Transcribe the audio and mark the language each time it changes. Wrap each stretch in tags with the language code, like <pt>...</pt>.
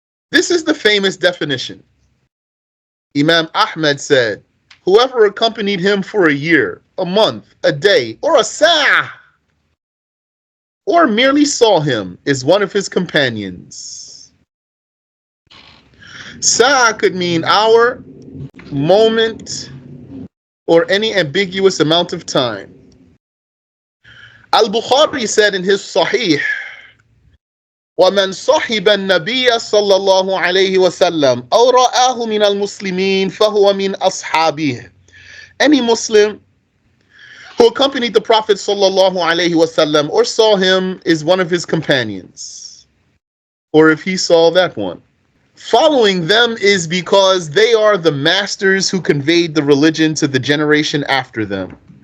<en>This is the famous definition. Imam Ahmad said, whoever accompanied him for a year, a month, a day, or a sa'ah, or merely saw him, is one of his companions. Sa'ah could mean hour, moment, or any ambiguous amount of time.</en> <ar>Al-Bukhari said in his Sahih, وَمَنْ صَحِبَ النَّبِيَّ صَلَّى اللَّهُ عَلَيْهِ وَسَلَّمَ أَوْ رَآهُ مِنَ الْمُسْلِمِينَ فَهُوَ مِنْ أَصْحَابِهِ.</ar> <en>Any Muslim who accompanied the Prophet sallallahu alaihi wasallam or saw him is one of his companions, or if he saw that one. Following them is because they are the masters who conveyed the religion to the generation after them.</en>